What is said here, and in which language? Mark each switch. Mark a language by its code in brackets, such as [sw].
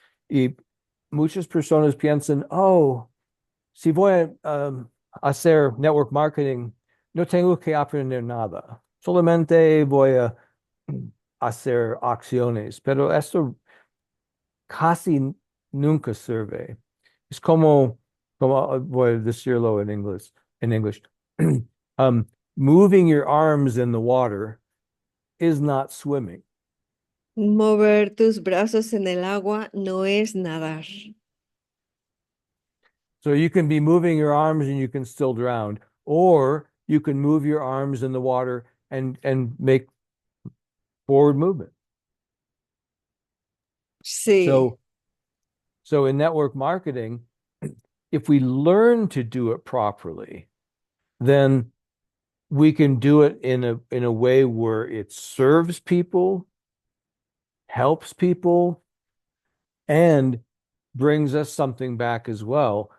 [es] Y muchas personas piensan, oh, si voy a hacer network marketing, no tengo que aprender nada. Solamente voy a hacer acciones, pero esto casi nunca sirve. Es como voy a decirlo en English. [en] Um, moving your arms in the water is not swimming. [es] Mover tus brazos en el agua no es nadar. [en] So you can be moving your arms and you can still drown, or you can move your arms in the water and make forward movement. [es] Sí. [en] So so in network marketing, if we learn to do it properly, then we can do it in a way where it serves people, helps people, and brings us something back as well.